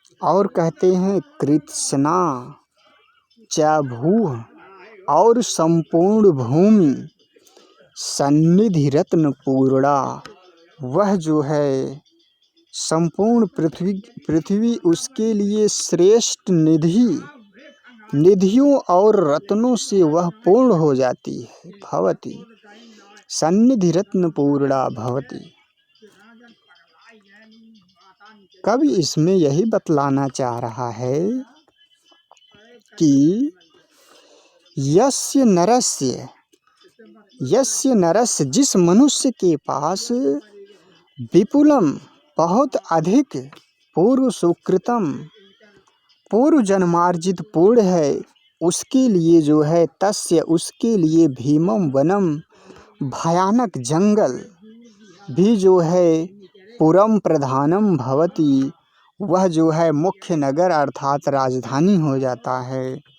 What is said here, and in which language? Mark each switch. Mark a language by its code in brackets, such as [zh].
[hi] और कहते हैं [sa] कृत्स्ना च भूः, [hi] और संपूर्ण भूमि [sa] सन्निधि रत्न पूर्णा, [hi] वह जो है संपूर्ण पृथ्वी उसके लिए श्रेष्ठ निधियों और रत्नों से वह पूर्ण हो जाती है। [sa] भवति सन्निधि रत्न पूर्णा भवति। [hi] कवि इसमें यही बतलाना चाह रहा है कि [sa] यस्य नरस्य, [hi] जिस मनुष्य के पास विपुलम बहुत अधिक पूर्व सुकृतम पूर्व जन्मार्जित पुण्य है, उसके लिए जो है तस्य, उसके लिए [sa] भीमम वनम [hi] भयानक जंगल भी जो है [sa] पुरम प्रधानम भवति, [hi] वह जो है मुख्य नगर अर्थात राजधानी हो जाता है।